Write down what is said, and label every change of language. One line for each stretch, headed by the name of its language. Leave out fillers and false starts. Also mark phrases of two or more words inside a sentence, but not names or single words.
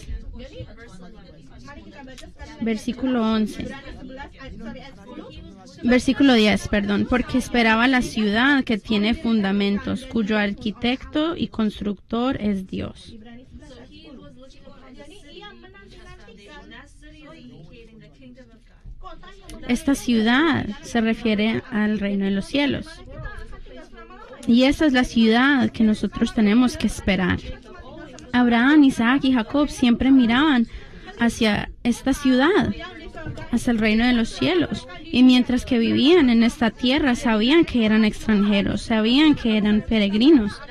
Indonesian: mari kita baca sekarang
Spanish: Versículo 11.
Indonesian: 11 ayat 10.
Spanish: Versículo 10, perdón. Porque esperaba la ciudad que tiene fundamentos, cuyo arquitecto y constructor es Dios.
Indonesian: Ibrani 11 ayat
English: He 10. was looking upon the
Indonesian: Jadi
English: city
Indonesian: ia
English: of
Indonesian: menanti-nantikan
English: foundation, that city is indicating the kingdom of God.
Indonesian: kota yang
Spanish: Esta ciudad se refiere al reino de los cielos.
Indonesian: kita akan tinggal selama-lamanya.
Spanish: Y esa es la ciudad que nosotros tenemos que esperar. Abraham, Isaac y Jacob siempre miraban hacia esta ciudad, hacia el reino de los cielos. Y mientras que vivían en esta tierra, sabían que eran extranjeros, sabían que eran peregrinos.